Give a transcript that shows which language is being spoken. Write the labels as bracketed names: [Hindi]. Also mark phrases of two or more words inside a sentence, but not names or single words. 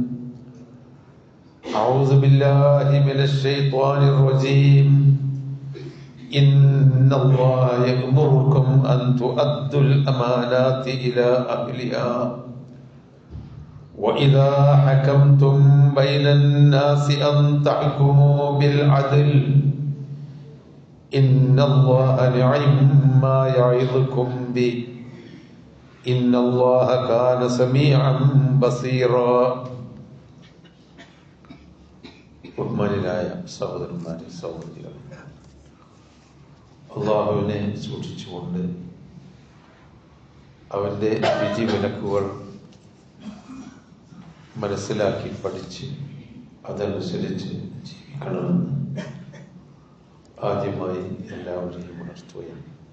[Arabic] أعوذ بالله من الشيطان الرجيم إن الله يأمركم أن تؤدوا الأمانات إلى أهلها وإذا حكمتم بين الناس أن تحكموا بالعدل إن الله نعم ما يعظكم به إن الله كان سميعا بصيرا [Malayalam] ബഹുമാന്യരായ സഹോദരന്മാരെ സഹോദരികൾ, അള്ളാഹുവിനെ സൂക്ഷിച്ചുകൊണ്ട് അവൻ്റെ വിധിവിലക്കുകൾ മനസ്സിലാക്കി പഠിച്ച് അതനുസരിച്ച് ജീവിക്കണമെന്ന് ആദ്യമായി എല്ലാവരെയും ഉണർത്തുകയാണ്.